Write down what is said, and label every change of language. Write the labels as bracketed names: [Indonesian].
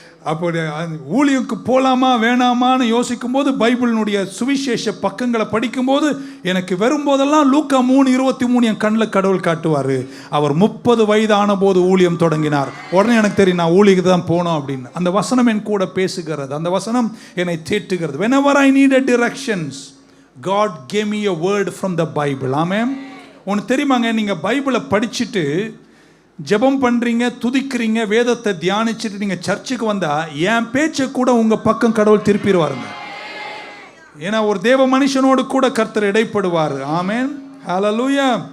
[Tamil] அப்போ ஊழியருக்கு போகலாமா வேணாமான்னு யோசிக்கும் போது பைபிளினுடைய சுவிசேஷ பக்கங்களை படிக்கும்போது எனக்கு வரும்போதெல்லாம் லூக்கா 3:23 என் கண்ணில் கடவுள் காட்டுவார். அவர் 30 வயதான போது ஊழியம் தொடங்கினார். உடனே எனக்கு தெரியும் நான் ஊழியருக்கு தான் போனோம் அப்படின்னு. அந்த வசனம் என் கூட பேசுகிறது, அந்த வசனம் என்னை தேட்டுகிறது. [English] whenever I needed directions, God gave me a word from the Bible. [Tamil] ஆமென். உனக்கு தெரியுமாங்க, நீங்கள் பைபிளை படிச்சுட்டு ஜெபம் பண்ணுறீங்க, துதிக்கிறீங்க, வேதத்தை தியானிச்சுட்டு நீங்கள் சர்ச்சுக்கு வந்தால் என் பேச்சை கூட உங்கள் பக்கம் கடவுள் திருப்பிடுவாருங்க. ஏன்னா ஒரு தேவ மனுஷனோடு கூட கர்த்தர் இடைப்படுவார். ஆமென், ஹல்லேலூயா.